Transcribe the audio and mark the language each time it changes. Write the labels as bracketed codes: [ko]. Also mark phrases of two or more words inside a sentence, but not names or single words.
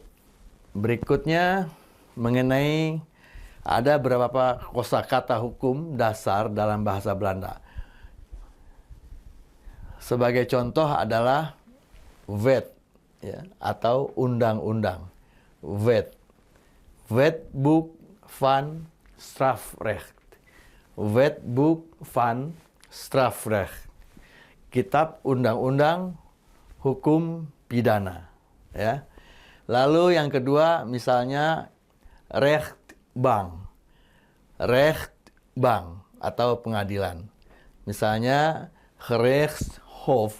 [id] Berikutnya mengenai ada beberapa kosakata hukum dasar dalam bahasa Belanda. Sebagai contoh adalah wet, ya, atau undang-undang. Wet. [nl] Wetboek van strafrecht. Wetboek van strafrecht. [id] Kitab undang-undang hukum pidana, ya. Lalu yang kedua misalnya rechtbank. Rechtbank atau pengadilan. Misalnya gerechtshof.